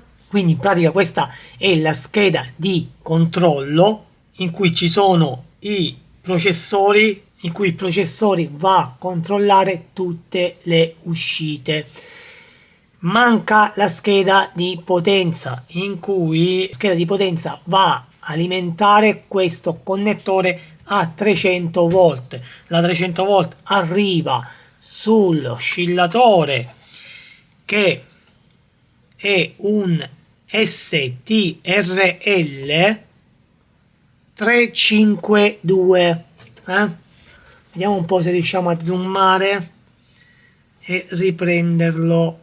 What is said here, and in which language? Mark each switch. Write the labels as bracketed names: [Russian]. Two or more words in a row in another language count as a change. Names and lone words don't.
[Italian] Quindi in pratica questa è la scheda di controllo in cui ci sono i processori, in cui il processore va a controllare tutte le uscite. Manca la scheda di potenza, in cui la scheda di potenza va a alimentare questo connettore a 300 volt. La 300 volt arriva sull'oscillatore che è un STRL 352. Vediamo un po' se riusciamo a zoomare e riprenderlo.